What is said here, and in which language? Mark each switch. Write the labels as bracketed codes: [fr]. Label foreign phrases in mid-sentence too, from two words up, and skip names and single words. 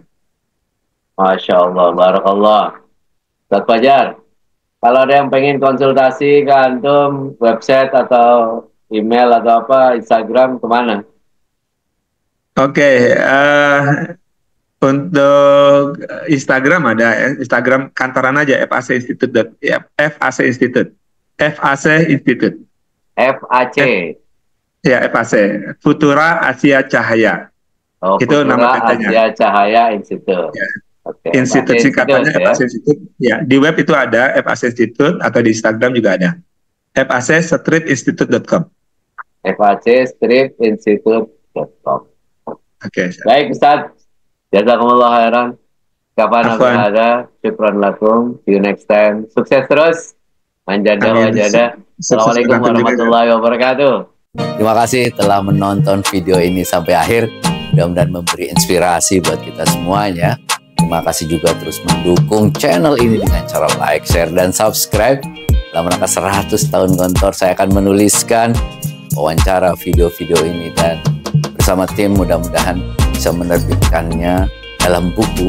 [ar] ما شاء الله، بارك الله. [id] Ustaz Fajar, kalau ada yang pengen konsultasi ke antum, website atau email atau apa, Instagram, kemana? Oke, untuk Instagram ada ya, Instagram kantoran aja, FAC Institute. FAC Institute. FAC Institute. FAC. Ya, FAC. Futura Asia Cahaya. Oh, itu Futura nama katanya. Asia Cahaya Institute. Ya. Okay. Institut singkatannya FAC Institute. Ya, di web itu ada FAC Institute atau di Instagram juga ada. FAC-institute.com. FAC-institute.com. Oke. Baik, Ustaz. [ar] جزاكم الله خيرا. [id] Kapan ada, [ar] شكرا لكم. [en] See you next time. [id] Sukses terus. [ar] من جد وجد. السلام عليكم ورحمة الله وبركاته. [id] Terima kasih telah menonton video ini sampai akhir. Mudah-mudahan memberi inspirasi buat kita semuanya. Terima kasih juga terus mendukung channel ini dengan cara like, share, dan subscribe. Dalam rangka 100 tahun Gontor, saya akan menuliskan wawancara video-video ini dan bersama tim mudah-mudahan bisa menerbitkannya dalam buku.